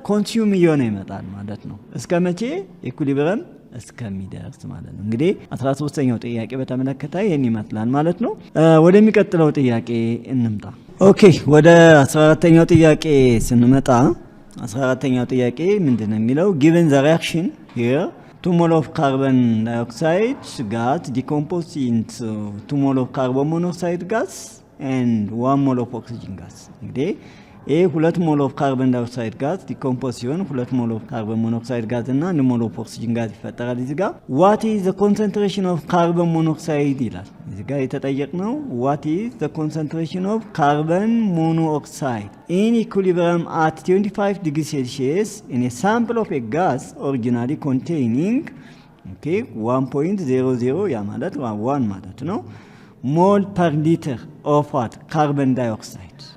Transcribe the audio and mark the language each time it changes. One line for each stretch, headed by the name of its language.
Amharic: ኮንሱም እየሆነ ይመጣል ማለት ነው። እስከ መቼ? ኢኩሊብሪየም እስከሚደርስ ማለት ነው። እንግዲህ 13ኛው ጥያቄ በተመለከተ ይሄን ይመስላል ማለት ነው። ወደሚቀጥለው ጥያቄ እንምጣ። ኦኬ ወደ 14ኛው ጥያቄ ስንመጣ 14ኛው ጥያቄ ምንድነው የሚለው?
English: given the reaction here 2 mole of carbon dioxide gas decompose into 2 mole of carbon monoxide gas and 1 mole of oxygen gas.
Amharic: እንግዲህ ይሄ 2 ሞል ኦፍ ካርቦን ዳይኦክሳይድ ጋዝ ዲኮምፖዝ ሲሆን 2 ሞል ኦፍ ካርቦን ሞኖክሳይድ ጋዝ እና 1 ሞል ኦፍ ኦክሲጅን ጋዝ ይፈጠራል። እዚህ ጋር
English: what is the concentration of carbon monoxide
Amharic: ይላል። እዚህ ጋር የተጠየቅነው what is the concentration of carbon monoxide in equilibrium at 25 degrees Celsius in a sample of a gas originally containing 1.00 ያ ማለት 1 ማለት ነው ሞል per liter of what? carbon dioxide.